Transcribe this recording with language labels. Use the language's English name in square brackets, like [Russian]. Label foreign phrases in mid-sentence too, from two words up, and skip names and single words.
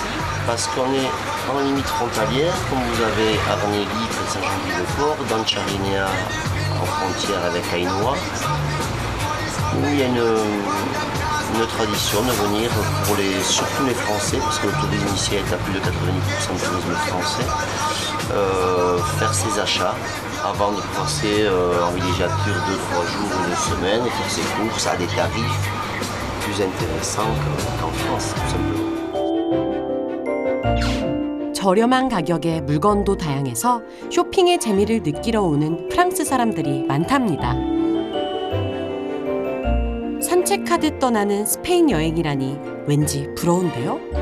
[French] Parce qu'on est en limite frontalière, comme vous avez Arnegui, près de Saint-Jean-Pied-de-Port, dans Charignat, en frontière avec Aïnois, où il y a une tradition de venir surtout les Français, parce que le tourisme ici est à plus de 90% de tourisme français, faire ses achats avant de passer en villégiature 2-3 jours ou une semaine et faire ses courses à des tarifs plus intéressants qu'en France, tout simplement. [Korean] 저렴한 가격에 물건도 다양해서 쇼핑의 재미를 느끼러 오는 프랑스 사람들이 많답니다. 산책하듯 떠나는 스페인 여행이라니 왠지 부러운데요?